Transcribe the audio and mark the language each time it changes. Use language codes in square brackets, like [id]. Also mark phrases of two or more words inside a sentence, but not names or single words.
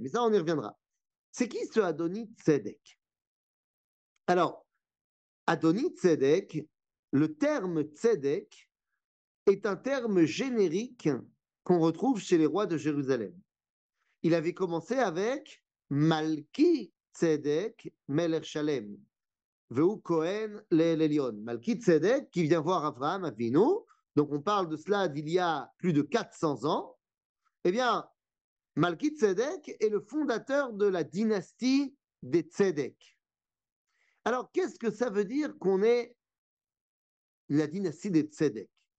[fr] Mais ça, on y reviendra. C'est qui ce Adoni Tzedek? Alors, Adoni Tzedek, le terme Tzedek est un terme générique qu'on retrouve chez les rois de Jérusalem. Il avait commencé avec Malki Tzedek [he] מלך שלם והוא כהן לעליון. [fr] Malki Tzedek qui vient voir Abraham Avinu, donc on parle de cela d'il y a plus de 400 ans. Eh bien, Malki Tzedek est le fondateur de la dynastie des Tzedek. Alors, qu'est-ce que ça veut dire qu'on est la dynastie des Tzedek?